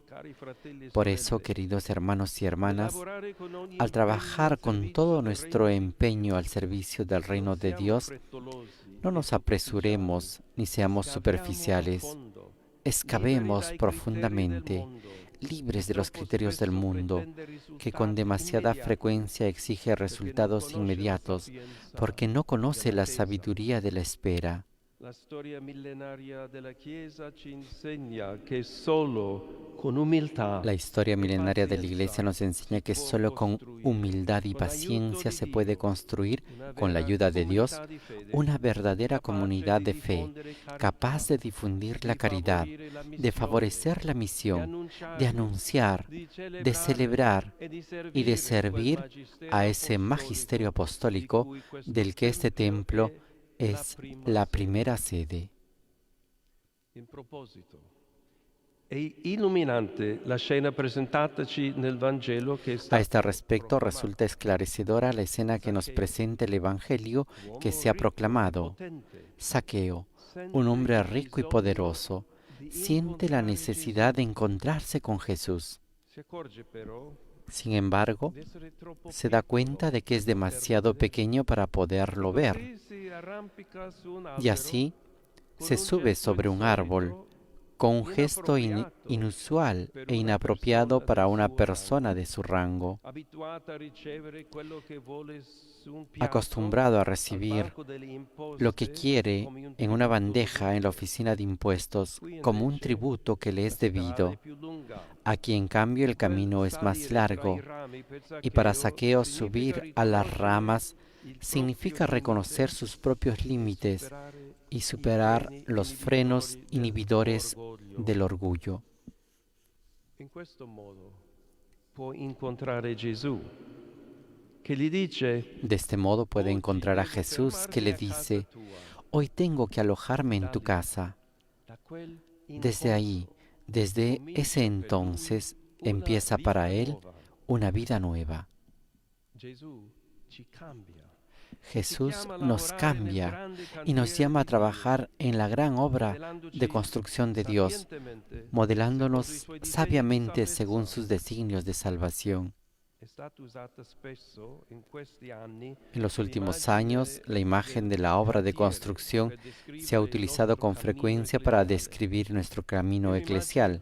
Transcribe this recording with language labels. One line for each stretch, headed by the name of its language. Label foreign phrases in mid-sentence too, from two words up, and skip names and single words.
Spanish: Por eso, queridos hermanos y hermanas, al trabajar con todo nuestro empeño al servicio del reino de Dios, no nos apresuremos ni seamos superficiales. Excavemos profundamente, libres de los criterios del mundo, que con demasiada frecuencia exige resultados inmediatos, porque no conoce la sabiduría de la espera.
Italian: La storia millenaria della Chiesa ci insegna che solo con umiltà
Spanish: La historia
Italian: e
Spanish: milenaria de la Iglesia
Italian: pazienza
Spanish: nos enseña que
Italian: si può
Spanish: solo con
Italian: costruire,
Spanish: humildad y
Italian: con l'aiuto
Spanish: paciencia
Italian: di
Spanish: se
Italian: Dio,
Spanish: puede construir,
Italian: una
Spanish: con la
Italian: vera
Spanish: ayuda de Dios,
Italian: comunità di fede,
Spanish: una verdadera
Italian: capace
Spanish: comunidad
Italian: di
Spanish: de fe,
Italian: diffondere carità,
Spanish: capaz de difundir la
Italian: di
Spanish: caridad,
Italian: favorire la
Spanish: de
Italian: missione,
Spanish: favorecer la
Italian: di
Spanish: misión, de
Italian: annunciare,
Spanish: anunciar,
Italian: di
Spanish: de celebrar
Italian: e di
Spanish: y de
Italian: servire
Spanish: servir
Italian: quel
Spanish: a ese magisterio apostólico
Italian: di cui questo
Spanish: del que este templo
Italian: è la
Spanish: es
Italian: prima
Spanish: la
Italian: sede.
Spanish: primera sede.
Italian: In proposito, è illuminante la scena presentataci nel Vangelo che è
Spanish: A
Italian: stata
Spanish: este respecto
Italian: proclamata.
Spanish: resulta esclarecedora la escena que nos presenta el Evangelio que se ha proclamado. Saqueo, un hombre rico y poderoso, siente la necesidad de encontrarse con Jesús.
Italian: Si accorge però
Spanish: Sin embargo,
Italian: di essere troppo
Spanish: se da
Italian: piccolo
Spanish: cuenta de que es
Italian: per
Spanish: demasiado
Italian: poterlo
Spanish: pequeño para poderlo ver,
Italian: vedere. Così si arrampica su un
Spanish: y
Italian: albero
Spanish: así
Italian: con
Spanish: se
Italian: un
Spanish: sube
Italian: gesto
Spanish: sobre un árbol
Italian: insolito,
Spanish: con un gesto
Italian: inappropriato
Spanish: inusual
Italian: per e una
Spanish: inapropiado
Italian: persona
Spanish: para
Italian: del
Spanish: una
Italian: suo
Spanish: persona
Italian: rango,
Spanish: de su rango,
Italian: abituata a ricevere quello che vuole su un piatto
Spanish: acostumbrado a
Italian: al
Spanish: recibir
Italian: banco delle
Spanish: lo que
Italian: imposte
Spanish: quiere
Italian: come un
Spanish: en una
Italian: tributo
Spanish: bandeja en la
Italian: dovuto.
Spanish: oficina de impuestos
Italian: Qui
Spanish: como un
Italian: invece
Spanish: tributo que le
Italian: la
Spanish: es
Italian: strada è
Spanish: debido.
Italian: più lunga.
Spanish: Aquí en cambio el
Italian: Quel
Spanish: camino es más
Italian: salire tra i
Spanish: largo
Italian: rami per
Spanish: y para
Italian: Zaccheo
Spanish: Saqueo
Italian: significa
Spanish: subir a las
Italian: riconoscere
Spanish: ramas
Italian: il
Spanish: significa
Italian: proprio
Spanish: reconocer
Italian: limite
Spanish: sus propios
Italian: e
Spanish: límites
Italian: superare
Spanish: y
Italian: i
Spanish: superar
Italian: freni
Spanish: los frenos inhibidores
Italian: dell'orgoglio.
Spanish: del orgullo.
Italian: In questo modo può incontrare Gesù che gli dice:
Spanish: De este modo puede
Italian: "Oggi
Spanish: encontrar a
Italian: devo
Spanish: Jesús que le
Italian: fermarmi a casa
Spanish: dice,
Italian: tua".
Spanish: hoy tengo que alojarme en tu casa.
Italian: Da quel
Spanish: Desde ahí,
Italian: incontro
Spanish: desde
Italian: comincia
Spanish: ese
Italian: per lui
Spanish: entonces,
Italian: una
Spanish: empieza
Italian: vita
Spanish: para él
Italian: nuova.
Spanish: una vida nueva.
Italian: Gesù ci cambia.
Spanish: Jesús nos cambia y nos llama a trabajar en la gran obra de construcción de Dios, modelándonos sabiamente según sus designios de salvación. En los últimos años, la imagen de la obra de construcción se ha utilizado con frecuencia para describir nuestro camino eclesial.